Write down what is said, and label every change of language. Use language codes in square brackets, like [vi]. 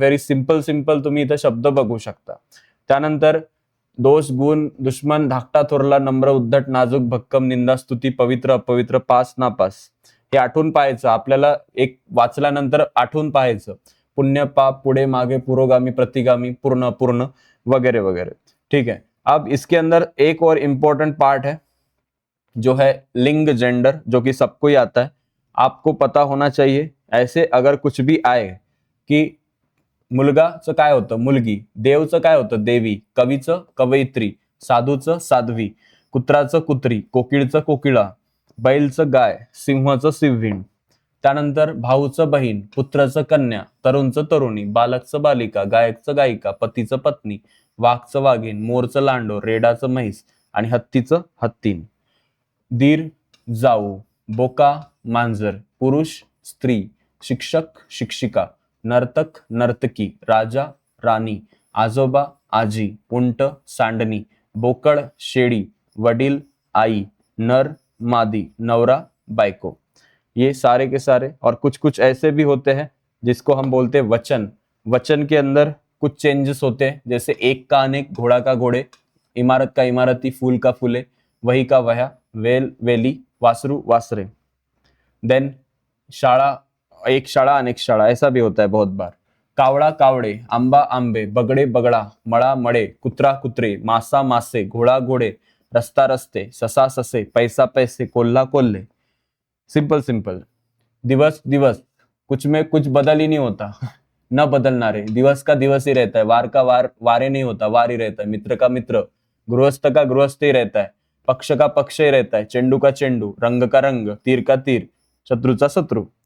[mr] Very simple simple तुम्ही इथं शब्द बघू शकता. त्यानंतर दोष गुण दुश्मन, धाकटा थोरला, नम्र उद्धट, नाजूक भक्कम, निंदा स्तुती, पवित्र अपवित्र, पास नापास. हे आठवून पाहायचं आपल्याला, एक वाचल्यानंतर आठवून पाहायचं. पुण्य पाप, पुढे मागे, पुरोगामी प्रतिगामी, पूर्ण अपूर्ण वगैरह वगैरह. [hi] ठीक है, अब इसके अंदर एक और इम्पोर्टेंट पार्ट है जो है लिंग जेंडर, जो कि सबको ही आता है, आपको पता होना चाहिए. ऐसे अगर कुछ भी आए की [mr] मुलगाचं काय होतं मुलगी, देवचं काय होतं देवी, कवीचं कवयित्री, साधूचं साध्वी, कुत्राचं कुत्री, कोकिळचं कोकिळा, बैलचं गाय, सिंहाचं सिंहीण. त्यानंतर भाऊचं बहीण, पुत्राचं कन्या, तरुणचं तरुणी, बालकचं बालिका, गायकचं गायिका, पतीचं पत्नी, वाघचं वाघीण, मोरचं लांडोर, रेडाचं म्हैस आणि हत्तीचं हत्तीन. दीर जाऊ, बोका मांजर, पुरुष स्त्री, शिक्षक शिक्षिका, नर्तक नर्तकी, राजा राणी, आजोबा आजी, उंट सांडणी, बोकड शेळी, वडील आई, नर मादी, नवरा बायको। [hi] ये सारे के सारे, और कुछ कुछ ऐसे भी होते हैं जिसको हम बोलते हैं वचन। वचन के अंदर कुछ चेंजेस होते हैं, जैसे एक का अनेक, घोड़ा का घोड़े, इमारत का इमारती, फूल का फूले, वही का वह्या, वेल वेली, वासरू वासरे। देन शाळा, एक शाळा अनेक शाळा, ऐसा भी होता है बहुत बार। कावड़ा कावड़े, आंबा आंबे, बगड़े बगड़ा, मड़ा मड़े, कुत्रा कुत्रे, मासा मासे, घोड़ा घोड़े, रस्ता रस्ते, ससा ससे, पैसा पैसे, कोल्हा कोल्हे। Simple simple. दिवस दिवस, कुछ में कुछ बदल ही नहीं होता, न बदलना रे, दिवस का दिवस ही रहता है, वार का वार वारे नहीं होता, वार ही रहता है, मित्र का मित्र, गृहस्थ का गृहस्थ ही रहता है, पक्ष का पक्ष ही रहता है, चेंडू का चेंडू, रंग का रंग, तीर का तीर, [mr] शत्रूचा शत्रू।